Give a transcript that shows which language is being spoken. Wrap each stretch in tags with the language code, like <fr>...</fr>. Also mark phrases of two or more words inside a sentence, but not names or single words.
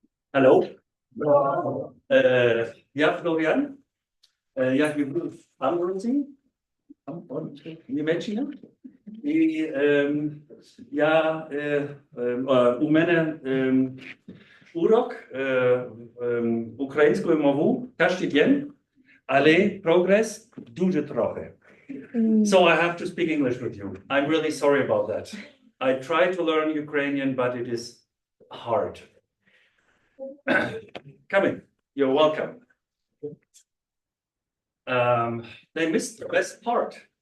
<nl>Hallo. Ja, Florian. Ja, je bedoelt Ghamburzi,</nl> <uk>Німеччина. І я у мене урок українською мовою кожен день, але прогрес дуже трохи.</uk> <en>So I have to speak English with you. I'm really sorry about that. I try to learn Ukrainian, but it is hard. Come in. You're welcome. They missed the best part.</en>